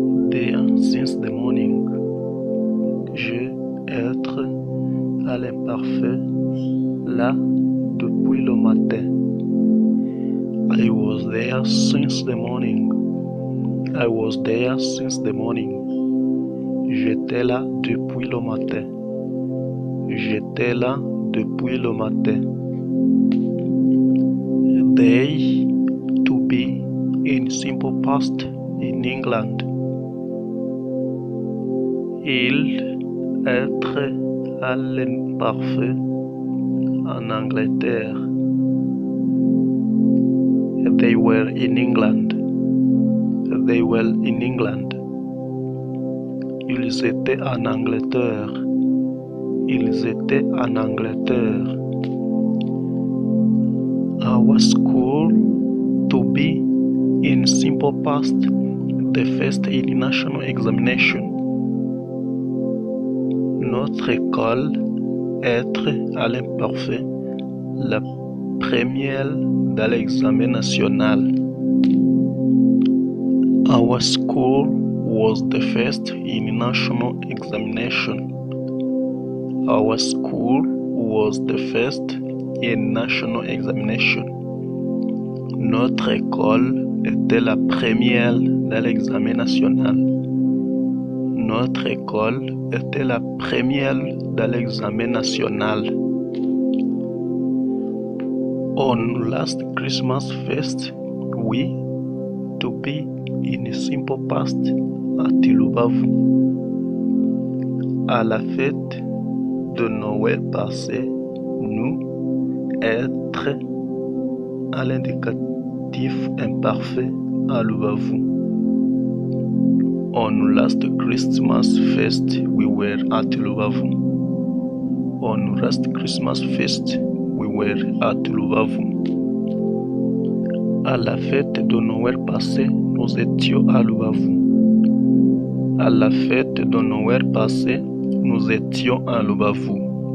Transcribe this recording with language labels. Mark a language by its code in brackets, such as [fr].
[en] There since the morning. [fr] Je, être à l'imparfait, là depuis le matin. [en] I was there since the morning. I was there since the morning. [fr] J'étais là depuis le matin. J'étais là depuis le matin. [en] They, to be in simple past in England. [fr] Il, être à l'imparfait en Angleterre. [en] They were in England. They were in England. [fr] Ils étaient en Angleterre. Ils étaient en Angleterre. [en] Our school, to be in simple past, the first in national examination. [fr] Notre école, être à l'imparfait, la première dans l'examen national. [en] Our school was the first in national examination. Our school was the first in national examination. [fr] Notre école était la première dans l'examen national. Notre école était la première dans l'examen national. [en] On last Christmas feast, we, to be in a simple past, at Lubavu. [fr] À la fête de Noël passé, nous, être à l'indicatif imparfait à Lubavu. [en] On last Christmas feast, we were at Lubavu. On last Christmas feast, we were at Lubavu. [fr] À la fête de Noël passé, nous étions à Lubavu. À la fête de Noël passé, nous étions à Lubavu.